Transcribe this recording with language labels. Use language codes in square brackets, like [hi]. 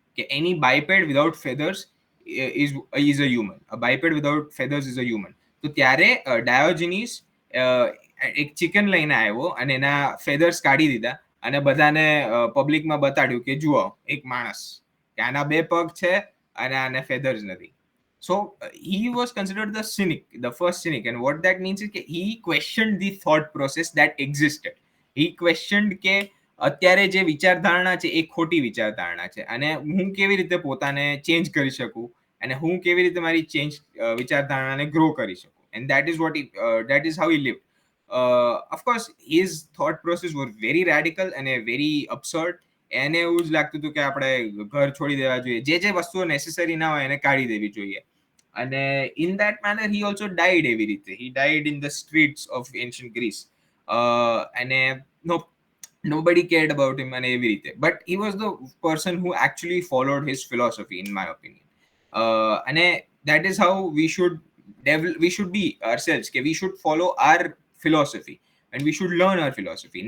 [en] કે any biped without feathers is a human, a biped without feathers is a human. [gu] તો ત્યારે ડાયોજિનીસ એક ચિકન લઈને આવ્યો અને એના ફેધર્સ કાઢી દીધા અને બધાને પબ્લિકમાં બતાડ્યું કે જુઓ એક માણસ, કે આના બે પગ છે અને આને ફેધર્સ નથી. [en] So he was considered the cynic, the first cynic, and what that means is that he questioned the thought process that existed. He questioned [gu] કે અત્યારે જે વિચારધારણા છે એ ખોટી વિચારધારણા છે, અને હું કેવી રીતે પોતાને ચેન્જ કરી શકું, અને હું કેવી રીતે મારી વિચારધારણાને ગ્રો કરી શકું. [en] And that is how he lived. Of course his thought process were very radical and very absurd. [gu] એને એવું જ લાગતું હતું કે આપણે ઘર છોડી દેવા જોઈએ, જે વસ્તુઓ નેસેસરી ના હોય એને કાઢી દેવી જોઈએ. અને [en] in that manner he also died [gu] એવી રીતે. [en] He died in the streets of ancient Greece. [gu] અને [en] nobody cared about him and [gu] એવી રીતે. [en] But he was the person who actually followed his philosophy, in my opinion. And that is how we should be ourselves, [gu] કે [en] we should follow our philosophy and we should learn our philosophy.